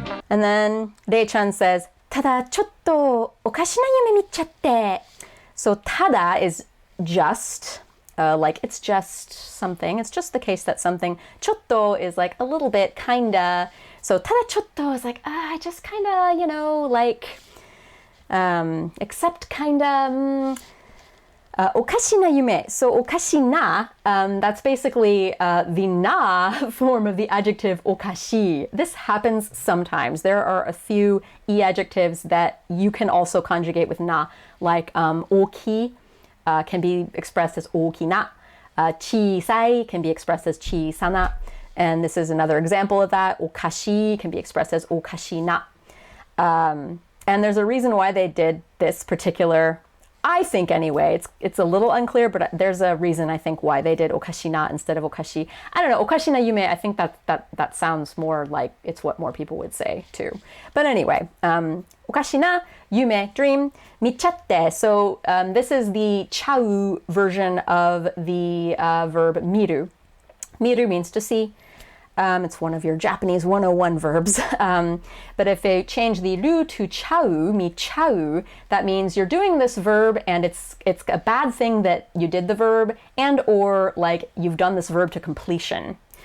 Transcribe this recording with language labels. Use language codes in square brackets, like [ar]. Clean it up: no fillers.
[en] And then Rei-chan says, [ja] ただちょっとおかしな夢見ちゃって. [en] So ただ is just, like it's just something. It's just the case that something. ちょっと is like a little bit, kinda. So ただちょっと is like, I just kinda, like, except kinda, おかしな夢. So おかしな, that's basically the na form of the adjective おかし. This happens sometimes. There are a few e adjectives that you can also conjugate with na, like 大きい can be expressed as 大きな. 小さい can be expressed as 小さな. And this is another example of that. おかしい can be expressed as おかしな. And there's a reason why they did this particular, I think anyway, it's a little unclear, but there's a reason I think why they did おかしな instead of おかし. I don't know, おかしな夢, I think that sounds more like it's what more people would say too. But anyway, おかしな夢, dream, 見ちゃって. So this is the Chikyuu version of the verb 見る. 見る means to see. It's one of your Japanese 101 verbs. But if they change the ru to chau, mi chau, that means you're doing this verb and it's a bad thing that you did the verb and or like you've done this verb to completion.